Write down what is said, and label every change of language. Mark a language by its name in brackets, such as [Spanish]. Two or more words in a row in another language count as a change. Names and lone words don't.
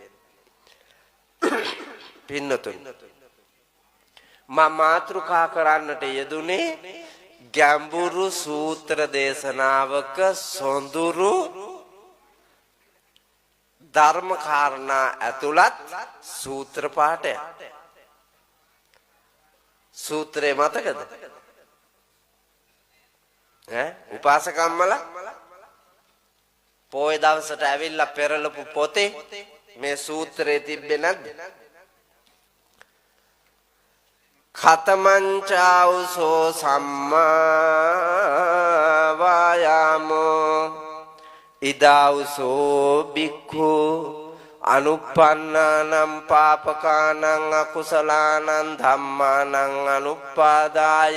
[Sinhala] පින්නතුනි මම මාතෘකා කරන්නට යෙදුනේ ගැඹුරු සූත්‍ර දේශනාවක සොඳුරු ධර්ම කාරණා ඇතුළත් සූත්‍ර පාඨය. සූත්‍රේ මතකද? උපාසකම්මල පොය දවසට ඇවිල්ලා පෙරලපු පොතේ මේ සූත්‍රයේ තිබ්බේ නැද්ද? [Pali] ඛතමංචාඋසෝ සම්මා වායාමෝ ඉදාඋසෝ බික්ඛු අනුප්පන්නානම් පාපකානං අකුසලානං ධම්මානං අනුප්පාදාය